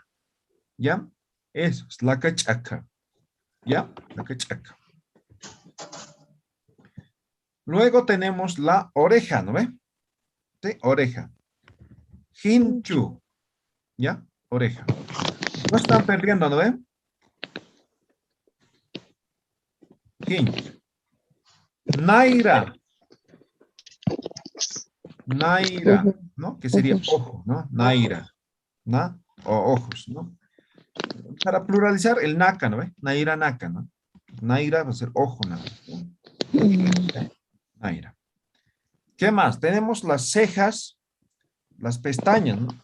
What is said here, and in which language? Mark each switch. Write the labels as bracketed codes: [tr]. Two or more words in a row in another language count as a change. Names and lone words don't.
[es] ¿Ya? Eso es la cachaca. ¿Ya? La cachaca. Luego tenemos la oreja, ¿no ve? ¿Sí? Oreja. Hinchu. ¿Ya? Oreja. No están perdiendo, ¿no ve? Hinchu. Naira. Naira, ¿no? Que sería ojo, ¿no? Naira. ¿No? O ojos, ¿no? Para pluralizar, el naka, ¿no ve? Naira, naka, ¿no? Naira va a ser ojo, ¿no? Naira. ¿Qué más? Tenemos las cejas, las pestañas, ¿no?